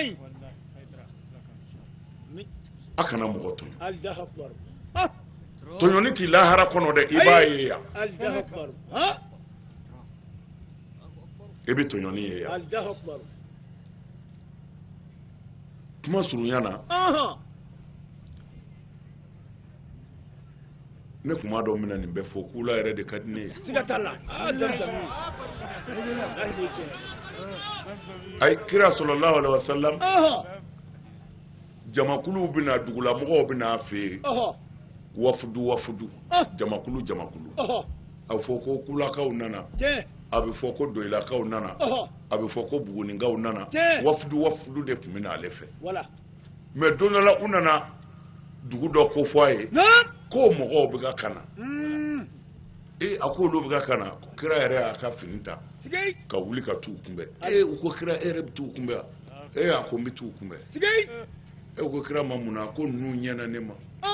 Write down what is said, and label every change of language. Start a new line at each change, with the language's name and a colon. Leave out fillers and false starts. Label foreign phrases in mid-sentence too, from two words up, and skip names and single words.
Bambara: a kana mɔgɔ tɔɲɔ tɔɲɔni tɛ lahara kɔnɔ dɛ i b'a ye yan i bɛ tɔɲɔni ye yan kuma surunya na ne kuma dɔw mina nin bɛ fɔ kula yɛrɛ de ka di ne ye ayi kira
Arabic: صلى الله عليه وسلم
Bambara: jamakulu bɛna dugulamɔgɔw bɛna fɛ yen wafudu jamakulu a bɛ fɔ ko kulakaw nana a bɛ fɔ ko doyilakaw nana a bɛ fɔ ko bugunikaw nana wafudu de tun bɛ na ale fɛ mɛ don dɔ la u nana dugu dɔ ko fɔ a ye ko mɔgɔw bɛ ka kana a ko olu bɛ ka kana kira yɛrɛ y'a ka fini ta ka wuli ka t'u kunbɛn u ko kira e yɛrɛ bɛ t'u kunbɛn a ko n bɛ t'u kunbɛn u ko kira ma mun na ko ninnu ɲɛna ne ma